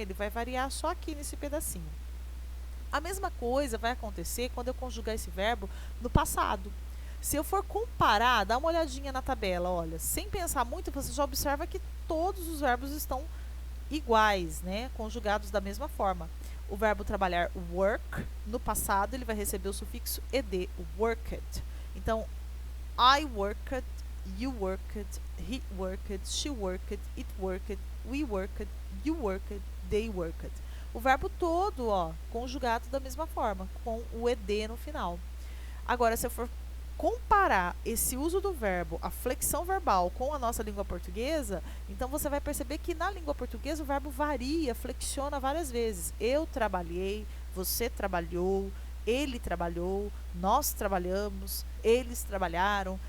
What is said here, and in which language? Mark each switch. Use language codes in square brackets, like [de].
[pt] Ele vai variar só aqui nesse pedacinho. A mesma coisa vai acontecer quando eu conjugar esse verbo no passado. Se eu for comparar, dá uma olhadinha na tabela, olha, sem pensar muito, você já observa que todos os verbos estão iguais, né? Conjugados da mesma forma. O verbo trabalhar work, no passado ele vai receber o sufixo ed, worked. [en] Então, I worked, you worked, he worked, she worked, it worked, we worked, you worked, they worked. [pt] O verbo todo, ó, conjugado da mesma forma, com o ed no final. Agora, se eu for comparar esse uso do verbo, a flexão verbal, com a nossa língua portuguesa, então você vai perceber que na língua portuguesa o verbo varia, flexiona várias vezes. Eu trabalhei, você trabalhou, ele trabalhou, nós trabalhamos, eles trabalharam.